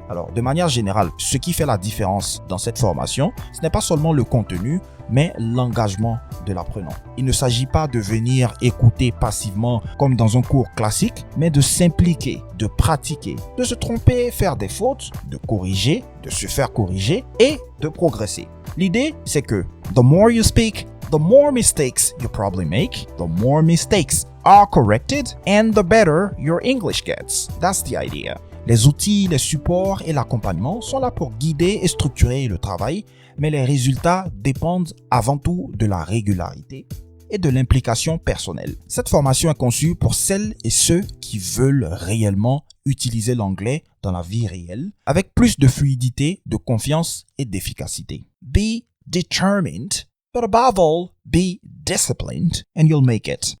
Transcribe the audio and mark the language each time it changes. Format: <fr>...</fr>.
<fr>Alors, de manière générale, ce qui fait la différence dans cette formation, ce n'est pas seulement le contenu, mais l'engagement de l'apprenant. Il ne s'agit pas de venir écouter passivement comme dans un cours classique, mais de s'impliquer, de pratiquer, de se tromper, faire des fautes, de corriger, de se faire corriger et de progresser. L'idée, c'est que</fr> <en>the more you speak, the more mistakes you probably make, the more mistakes are corrected, and the better your English gets. That's the idea.</en> <fr>Les outils, les supports et l'accompagnement sont là pour guider et structurer le travail, mais les résultats dépendent avant tout de la régularité et de l'implication personnelle. Cette formation est conçue pour celles et ceux qui veulent réellement utiliser l'anglais dans la vie réelle avec plus de fluidité, de confiance et d'efficacité.</fr> <en>Be determined, but above all, be disciplined and you'll make it.</en>